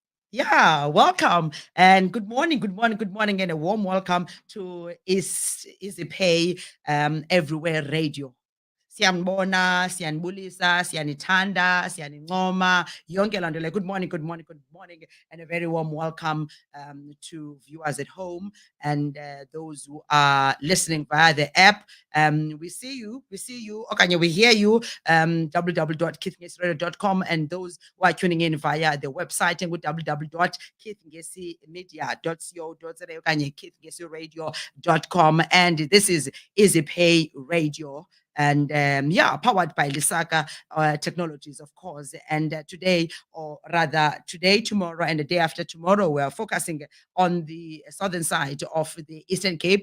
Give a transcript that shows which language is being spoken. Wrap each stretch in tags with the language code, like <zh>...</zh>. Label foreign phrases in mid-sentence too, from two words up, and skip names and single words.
<en>Yeah, welcome and good morning, good morning, good morning, and a warm welcome to Easy Pay Everywhere Radio.</en> <xh>Siyanibona, siyanibulisa, siyanithanda, siyanincoma, yonke laa nto leyo.</xh> <en>Good morning, good morning, good morning, and a very warm welcome to viewers at home and those who are listening via the app. We see you, okay, we hear you, www.keithngesieradio.com, and those who are tuning in via the website and www.keithngesimedia.co.za okanye keithngesieradio.com. And this is Easy Pay Radio. And yeah, powered by Lisaka Technologies, of course. And today, or rather today, tomorrow, and the day after tomorrow, we are focusing on the southern side of the Eastern Cape.</en>